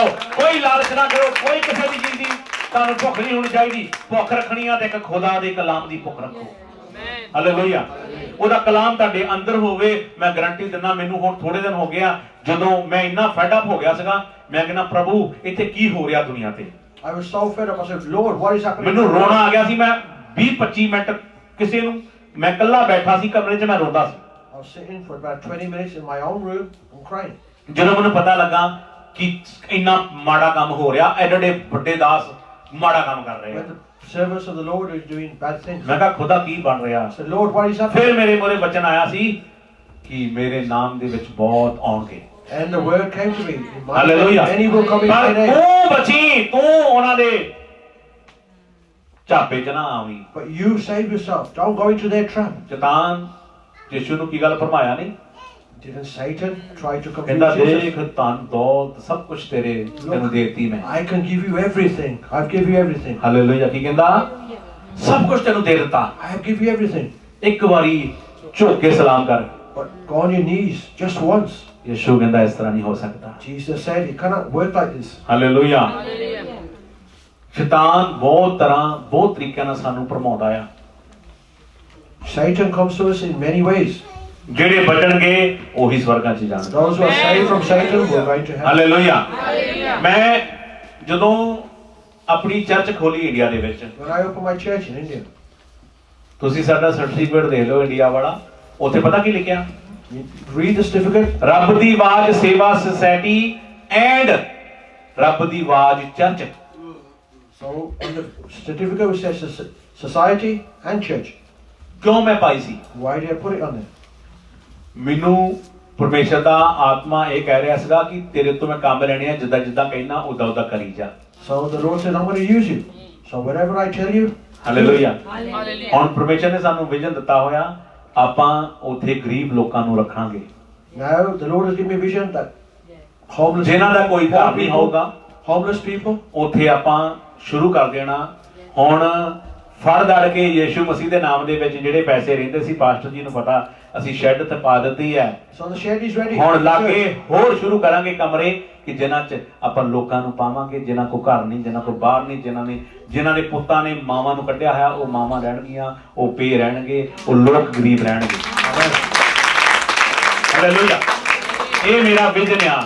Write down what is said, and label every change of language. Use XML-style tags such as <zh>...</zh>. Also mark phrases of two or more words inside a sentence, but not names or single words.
<pa>ਕੋਈ ਲਾਲਚ ਨਾ ਕਰੋ, ਕੋਈ ਕਿਸੇ ਦੀ ਚੀਜ਼ ਦੀ ਤੁਹਾਨੂੰ ਭੁੱਖ ਨਹੀਂ ਹੋਣੀ ਚਾਹੀਦੀ। ਭੁੱਖ ਰੱਖਣੀ ਆ ਤੇ ਇੱਕ ਖੁਦਾ ਦੇ ਕਲਾਮ ਦੀ ਭੁੱਖ ਰੱਖੋ। ਹਾਲੇਲੂਇਆ। ਉਹਦਾ ਕਲਾਮ ਤੁਹਾਡੇ ਅੰਦਰ ਹੋਵੇ। ਮੈਂ ਗਾਰੰਟੀ ਦਿੰਦਾ, ਮੈਨੂੰ ਹੁਣ ਥੋੜੇ ਦਿਨ ਹੋ ਗਿਆ, ਜਦੋਂ ਮੈਂ ਇੰਨਾ</pa> <en>fed up</en> <pa>ਹੋ ਗਿਆ ਸੀਗਾ, ਮੈਂ ਕਹਿੰਦਾ ਪ੍ਰਭੂ ਇੱਥੇ ਕੀ ਹੋ ਰਿਹਾ ਦੁਨੀਆ ਤੇ।</pa> <en>I was so fed up. I said, Lord, what is happening?</en> <pa>ਮੈਨੂੰ ਰੋਣਾ ਆ ਗਿਆ ਸੀ। ਮੈਂ 20-25 ਮਿੰਟ ਕਿਸੇ ਨੂੰ, ਮੈਂ ਇਕੱਲਾ ਬੈਠਾ ਸੀ ਕਮਰੇ 'ਚ, ਮੈਂ ਰੋਂਦਾ ਸੀ।</pa> <en>I was sitting for about 20 minutes in my own room and crying.</en> <pa>ਜਦੋਂ ਮੈਨੂੰ ਪਤਾ ਲੱਗਾ ਕਿ ਇੰਨਾ ਮਾੜਾ ਕੰਮ ਹੋ ਰਿਹਾ, ਐਡੇ ਵੱਡੇ ਦਾਸ ਮਾੜਾ ਕੰਮ ਕਰ ਰਹੇ ਆ,</pa> <en>When the servants of the Lord are doing bad things.</en> <pa>ਮੈਂ ਕਿਹਾ ਖੁਦਾ ਕੀ ਬਣ ਰਿਹਾ।</pa> <en>I said, Lord, what is happening?</en> <pa>ਫਿਰ ਮੇਰੇ ਮੂਹਰੇ ਵਚਨ ਆਇਆ ਸੀ ਕਿ ਮੇਰੇ ਨਾਮ ਦੇ ਵਿੱਚ ਬਹੁਤ ਆਉਣਗੇ।</pa> <en>And the word came to me. In my</en> <pa>ਹਾਲੇਲੂਇਆ।</pa> <en>name, many will come in my</en> <pa>ਪਰ</pa> <en>name.</en> <pa>ਤੂੰ ਬਚੀ, ਤੂੰ ਉਹਨਾਂ ਦੇ ਝਾਪੇ 'ਚ ਨਾ ਆਵੀਂ।</pa> <en>But you save yourself. Don't go into their trap.</en> <pa>ਸ਼ੈਤਾਨ ਯਿਸੂ ਨੂੰ ਕੀ ਗੱਲ ਫਰਮਾਇਆ ਨਹੀਂ?</pa> <en>Didn't Satan try to</en> <pa>ਕਹਿੰਦਾ</pa> <en>confuse Jesus?</en> <pa>ਦੇਖ ਧਨ ਦੌਲਤ ਸਭ ਕੁਝ ਤੈਨੂੰ ਦੇਤੀ ਮੈਂ।</pa> <en>I can give you everything. I've give you everything.</en> <pa>ਹਾਲੇਲੂਇਆ। ਕੀ ਕਹਿੰਦਾ? ਸਭ ਕੁਝ ਤੈਨੂੰ ਦੇ ਦਿੱਤਾ,</pa> <en>I have give you everything.</en> <pa>ਇੱਕ ਵਾਰੀ ਝੁਕ ਕੇ ਸਲਾਮ ਕਰ।</pa> <en>But go on your knees just once.</en> <pa>ਯਿਸੂ ਕਹਿੰਦਾ ਇਸ ਤਰ੍ਹਾਂ ਨਹੀਂ ਹੋ ਸਕਦਾ।</pa> <en>Jesus said it cannot work like this.</en> <pa>ਹਾਲੇਲੂਇਆ। ਸ਼ੈਤਾਨ ਬਹੁਤ ਤਰ੍ਹਾਂ ਬਹੁਤ ਤਰੀਕਿਆਂ ਨਾਲ ਸਾਨੂੰ ਭਰਮਾਉਂਦਾ ਆ।</pa> <en>Satan comes to us in many ways.</en> <pa>ਜਿਹੜੇ ਬਚਣਗੇ ਉਹੀ ਸਵਰਗਾਂ 'ਚ ਜਾਣਗੇ।</pa> <en>Those who are saved from Satan will go to heaven.</en> <pa>ਹਾਲੇਲੂਇਆ। ਮੈਂ ਜਦੋਂ ਆਪਣੀ ਚਰਚ ਖੋਲੀ ਇੰਡੀਆ ਦੇ ਵਿੱਚ,</pa> <en>When I opened my church in India,</en> <pa>ਤੁਸੀਂ ਸਾਡਾ ਸਰਟੀਫਿਕੇਟ ਦੇਖ ਲਓ ਇੰਡੀਆ ਵਾਲਾ, ਉੱਥੇ ਪਤਾ ਕੀ ਲਿਖਿਆ?</pa> <en>you read the certificate.</en> <pa>ਰੱਬ ਦੀ ਆਵਾਜ਼ ਸੇਵਾ ਸੁਸਾਇਟੀ ਐਂਡ ਰੱਬ ਦੀ ਆਵਾਜ਼ ਚਰਚ।</pa> <en>So on the certificate which says society and church.</en> <pa>ਕਿਉਂ ਮੈਂ ਪਾਈ ਸੀ?</pa> <en>Why did I put it on there?</en> <pa>ਮੈਨੂੰ ਪਰਮੇਸ਼ਰ ਦਾ ਆਤਮਾ ਇਹ ਕਹਿ ਰਿਹਾ ਸੀਗਾ ਕਿ ਤੇਰੇ ਤੋਂ ਮੈਂ ਕੰਮ ਲੈਣੇ ਆ, ਜਿੱਦਾਂ ਜਿੱਦਾਂ ਕਹਿਣਾ ਉਦਾਂ ਉਦਾਂ ਕਰੀ ਜਾ।</pa> <en>So the Lord said, I'm going to use you. So whatever I tell you.</en> <pa>ਹਾਲੇਲੂਇਆ। ਹੁਣ ਪਰਮੇਸ਼ਰ ਨੇ ਸਾਨੂੰ ਵਿਜ਼ਨ ਦਿੱਤਾ ਹੋਇਆ, ਆਪਾਂ ਉੱਥੇ ਗਰੀਬ ਲੋਕਾਂ ਨੂੰ ਰੱਖਾਂਗੇ।</pa> <en>Now the Lord has given me a vision that homeless</en> <pa>ਜਿਨ੍ਹਾਂ ਦਾ ਕੋਈ ਘਰ ਨਹੀਂ ਹੋਊਗਾ,</pa> <en>homeless people,</en> <pa>ਉੱਥੇ ਆਪਾਂ ਸ਼ੁਰੂ ਕਰ ਦੇਣਾ। ਹੁਣ ਫੜ ਦੜ ਕੇ ਯੀਸ਼ੂ ਮਸੀਹ ਦੇ ਨਾਮ ਦੇ ਵਿੱਚ ਜਿਹੜੇ ਪੈਸੇ ਰਹਿੰਦੇ ਸੀ, ਪਾਸਟਰ ਜੀ ਨੂੰ ਪਤਾ, ਅਸੀਂ ਸ਼ੈੱਡ ਤੇ ਪਾ ਦਿੱਤੀ ਹੈ।</pa> <en>So the shed is ready.</en> <pa>ਹੁਣ ਲਾਗੇ ਹੋਰ ਸ਼ੁਰੂ ਕਰਾਂਗੇ ਕਮਰੇ ਕਿ ਜਿਨ੍ਹਾਂ 'ਚ ਆਪਾਂ ਲੋਕਾਂ ਨੂੰ ਪਾਵਾਂਗੇ, ਜਿਨ੍ਹਾਂ ਕੋ ਘਰ ਨਹੀਂ, ਜਿਨ੍ਹਾਂ ਕੋ ਬਾਹਰ ਨਹੀਂ, ਜਿਨ੍ਹਾਂ ਦੇ ਪੁੱਤਾਂ ਨੇ ਮਾਵਾਂ ਨੂੰ ਕੱਢਿਆ ਹੋਇਆ, ਉਹ ਮਾਵਾਂ ਰਹਿਣਗੀਆਂ, ਉਹ ਪੇ ਰਹਿਣਗੇ, ਉਹ ਲੋਕ ਗਰੀਬ ਰਹਿਣਗੇ। ਹਾਲੇਲੂਇਆ। ਇਹ ਮੇਰਾ ਵਿਜ਼ਨ ਆ।</pa>